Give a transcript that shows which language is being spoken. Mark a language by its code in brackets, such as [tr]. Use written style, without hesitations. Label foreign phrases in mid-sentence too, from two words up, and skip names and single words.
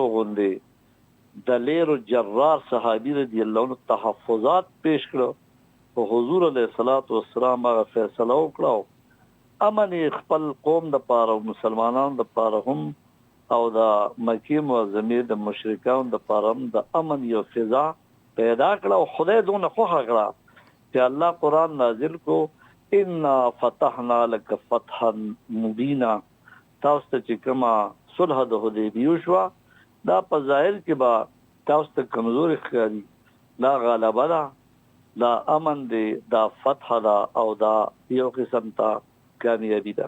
[ps] غوندې دلیر جرار صحابي [ar] رضی الله عنه [ps] تحفظات پیش کړو او حضور [ar] علیه السلام [ps] هغه فیصله وکړو امن خپل قوم د پاره مسلمانانو د پاره هم او د مکې معظمې د مشرکانو د پاره هم د امن یو فضا پیدا کړه او خدای دونه خوښه کړه چې الله قرآن نازل کو [ar] ان فتحنا لك فتحا مبینا [ps] تاسو ته چې کومه صلح د حدیبیه شو دا په ظاهر کې با تاسو ته کمزور ښکاري لا غلبه ده دا امن دی دا فتح ده او دا یو قسم ته کامیابی ده